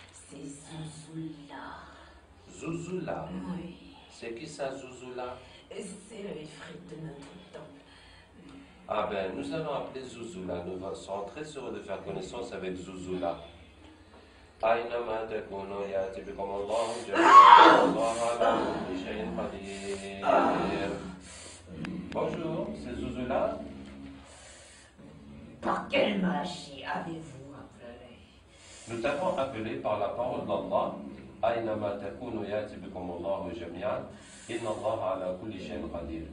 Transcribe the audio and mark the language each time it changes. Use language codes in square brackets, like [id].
[fr] C'est Zouzoula. Zouzoula. Oui. C'est qui ça, Zouzoula? C'est le frites de notre temple. Ah ben, nous allons appeler Zouzoula. Nous serons très heureux de faire connaissance avec Zouzoula. [ar] أينما تكونوا يأتي بكم الله جميعا الله على كل شيء قدير. [fr] Bonjour, c'est Zouzoula. Par quelle magie avez-vous appelé? Nous t'avons appelé par la parole d'Allah. [ar] أينما تكونوا يأتي بكم الله جميعا إن الله على كل شيء قدير.